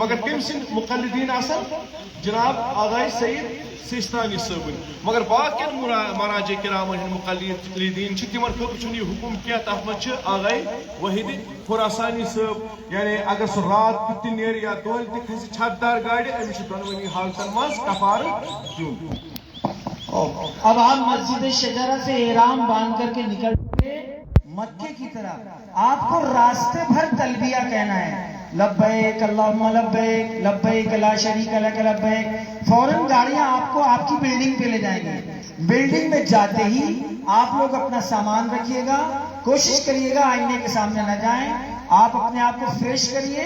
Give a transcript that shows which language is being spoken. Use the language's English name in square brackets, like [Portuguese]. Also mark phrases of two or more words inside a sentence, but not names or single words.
[Kashmiri] مگر تٔمۍ سٕنٛدۍ مقلدیٖن آسن جناب آغائے سید سیستانی صٲبٕنۍ، مگر باقین مراجع کرامن ہٕنٛدۍ مقلدیٖن چھِ تِمن خٲطرٕ چھُنہٕ یہِ حکم کینٛہہ، تتھ منٛز چھِ آغائے وحید خراسانی صٲب یعنی اگر سُہ رات کیُتھ تہِ نیرِ یا دۄہلہِ تہِ کھسہِ چھت دار گاڑِ أمِس چھُ دۄنوٕنی حالتن منٛز کفارٕ دیُن۔ [Urdu] اب آپ مسجد شجرہ سے احرام باندھ کر کے نکلتے مکے کی طرف، آپ کو راستے بھر تلبیہ کہنا ہے، [Arabic] لبیک اللہم لبیک لبیک لا شریک لک لبیک۔ [Urdu] فوراً گاڑیاں آپ کو آپ کی بلڈنگ پہ لے جائیں گے، بلڈنگ میں جاتے ہی آپ لوگ اپنا سامان رکھیے گا، کوشش کریے گا آئینے کے سامنے نہ جائیں، آپ اپنے آپ کو فریش کریے۔